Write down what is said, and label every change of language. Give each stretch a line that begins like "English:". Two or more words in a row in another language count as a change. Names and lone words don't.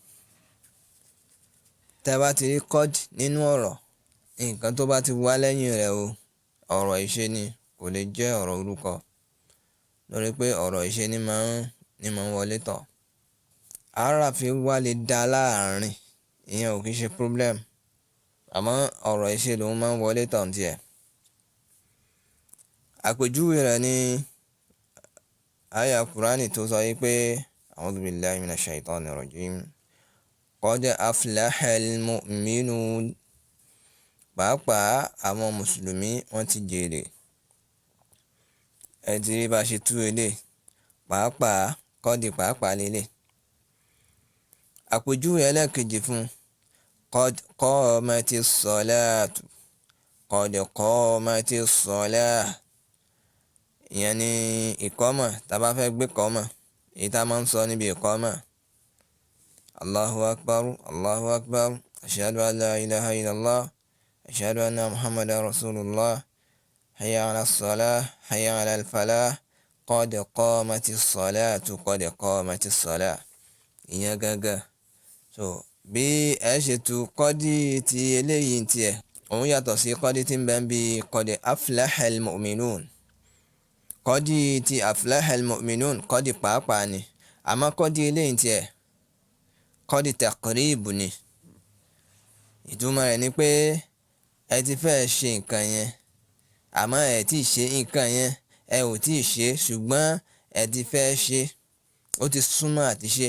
Yoruba: Tẹ́ bá ti rí qad nínú ọ̀rọ̀, nǹkan tó bá ti wá lẹ́yìn rẹ̀ ọ̀rọ̀ ìṣe ni, kò lè jẹ́ ọ̀rọ̀ orúkọ, lórí pé ọ̀rọ̀ ìṣe ni máa ń wọlé tọ̀. Àràfin wá lè dá láàrin, ìyẹn ò kí ṣe problem, àmọ́ ọ̀rọ̀ ìṣe lòun máa ń wọlé tọ̀ ní tiẹ̀. Àpèjúwe rẹ̀ ni àyá Kùránì tó sọ wípé
Arabic: أعوذ بالله من الشيطان الرجيم، قد أفلح المؤمنون,
Yoruba: pàápàá àwọn mùsùlùmí wọ́n ti jèrè. Ẹ ti rí bá ṣe tú eléyìí, pàápàá qad pàápàá lélẹ̀. Àpèjúwe ẹlẹ́ẹ̀kejì fún
Arabic: قد قامت الصلاة، قد قامت الصلاة,
Yoruba: ìyẹn ni ìkọ́mọ̀. Tá bá fẹ́ gbé kọ́mọ̀, èyí tá máa ń sọ níbi ìkọ́mọ̀:
Arabic: الله أكبر، الله أكبر، أشهد أن لا إله إلا الله، أشهد أن محمدا رسول الله، حي على الصلاة، حي على الفلاح، قد قامت الصلاة، قد قامت الصلاة.
Yoruba: Ìyẹn gangan. So bí ẹ ṣe tú qad ti eléyìí ń tiẹ̀, òun yàtọ̀ sí qad tí ń bẹ ń bí
Arabic: قد أفلح المؤمنون.
Yoruba: Qad ti
Arabic: أفلح المؤمنون,
Yoruba: qad pàápàá ni, àmọ́ qad eléyìí ń tiẹ̀,
Arabic: قد تقريب
Yoruba: ni. Ìtumọ̀ rẹ̀ ni pé ẹ ti fẹ́ ṣe nǹkan yẹn, àmọ́ ẹ tí ì ṣe nǹkan yẹn, ẹ ò tí ì ṣe, ṣùgbọ́n ẹ ti fẹ́ ṣe, ó ti súnmọ́ àti ṣe.